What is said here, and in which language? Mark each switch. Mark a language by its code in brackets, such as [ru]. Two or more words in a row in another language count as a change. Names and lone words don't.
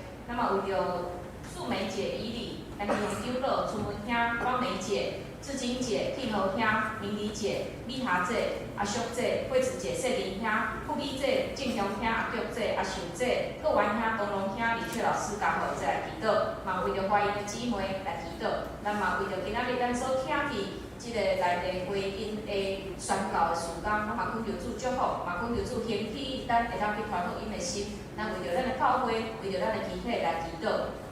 [nan] 那么为着素梅姐、伊丽、咱用长老、春文兄、汪梅姐。志金姐、天豪兄、明梨姐、美霞姐、阿淑姐、惠子姐、谢玲兄、富美姐、正雄兄、阿菊姐、阿秀姐、各元兄、东龙兄、李翠老师加互再来祈祷，嘛为着欢迎的姊妹来祈祷，咱嘛为着今仔日咱所听去即个内地回因的宣告的事工，咱嘛恳求主祝福，嘛恳求主兴起咱会当去传福音的心，咱为着咱的教会，为着咱的集体来祈祷。